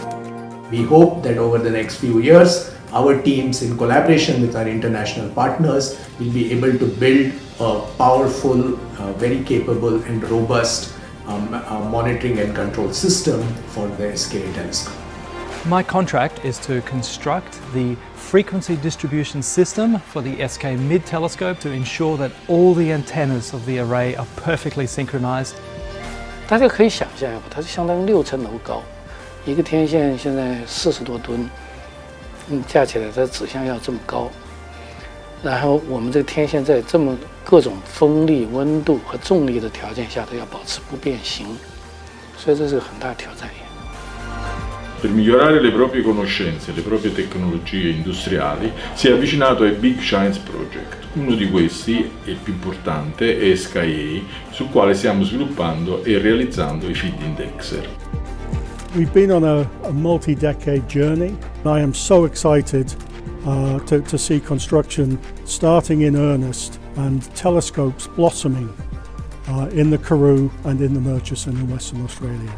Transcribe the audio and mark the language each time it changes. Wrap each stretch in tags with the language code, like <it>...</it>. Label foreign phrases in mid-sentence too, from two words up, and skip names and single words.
<en>We hope that over the next few years, our teams in collaboration with our international partners will be able to build a powerful, very capable and robust monitoring and control system for the SKA telescope. My contract is to construct the frequency distribution system for the SK Mid telescope to ensure that all the antennas of the array are perfectly synchronized.</en> <zh>大家可以想象一下，它是相当于6层楼高，一个天线现在40多吨，架起来它指向要这么高，然后我们这个天线在这么各种风力、温度和重力的条件下都要保持不变形，所以这是个很大的挑战。</zh> <it>Per migliorare le proprie conoscenze e le proprie tecnologie industriali si è avvicinato ai Big Science Project. Uno di questi, e il più importante, è SKA, sul quale stiamo sviluppando e realizzando i feed indexer.</it> <en>We've been on a multi-decade journey. I am so excited to see construction starting in earnest and telescopes blossoming in the Karoo and in the Murchison in Western Australia.</en>